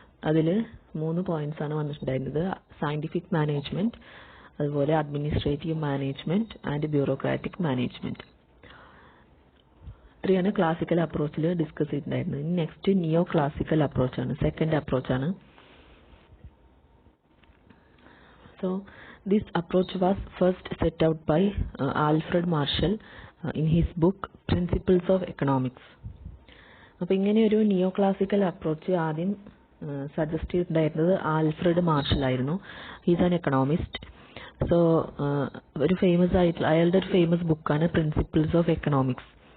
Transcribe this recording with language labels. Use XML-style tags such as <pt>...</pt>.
<ml>അതിൽ 3 പോയിന്റ്സ് ആണ് വന്നിട്ടുണ്ടായിരുന്നത്: സയന്റിഫിക് മാനേജ്മെന്റ്, അതുപോലെ administrative management and bureaucratic management. ഇത്രയാണ് ക്ലാസിക്കൽ അപ്രോച്ചിൽ ഡിസ്കസ് ചെയ്തിട്ടുണ്ടായിരുന്നത്. Next neo classical അപ്രോച്ചാണ്, second അപ്രോച്ചാണ്.</ml> <en>So this approach was first set out by Alfred Marshall in his book Principles of Economics.</en> <ml>അപ്പോൾ ഇങ്ങനെ ഒരു നിയോ classical approach ആദ്യം suggest ചെയ്തിട്ടുണ്ടായിരുന്നത് Alfred marshal ആയിരുന്നു.</ml> <en>He's an economist.</en> <ml>So ഒരു famous ആയിട്ടുള്ള അയാളുടെ ഒരു ഫേമസ് ബുക്കാണ് പ്രിൻസിപ്പിൾസ് ഓഫ് എക്കണോമിക്സ്.</ml>